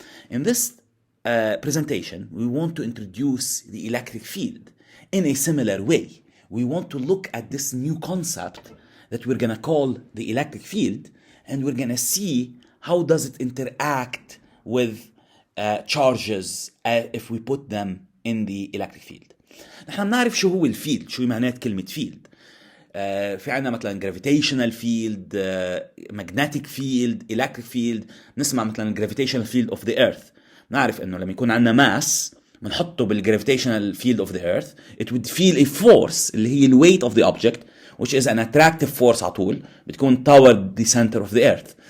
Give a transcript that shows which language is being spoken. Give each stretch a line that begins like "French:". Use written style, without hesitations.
English: In this presentation, we want to introduce the electric field in a similar way. We want to look at this new concept that we're going to call the electric field, and we're going to see how does it interact with charges if we put them in the electric field.
Arabic: نحن بنعرف شو هو الفيلد، شو معنات كلمة فيلد. في عنا مثلا
English: gravitational field, magnetic field, electric field.
Arabic: نسمع مثلا
English: gravitational field of the earth.
Arabic: نعرف انه لما يكون عنا
English: mass بنحطه بالgravitational field of the earth, it would feel a force
Arabic: اللي هي
English: the weight of the object, which is an attractive force
Arabic: على طول بتكون
English: toward the center of the earth.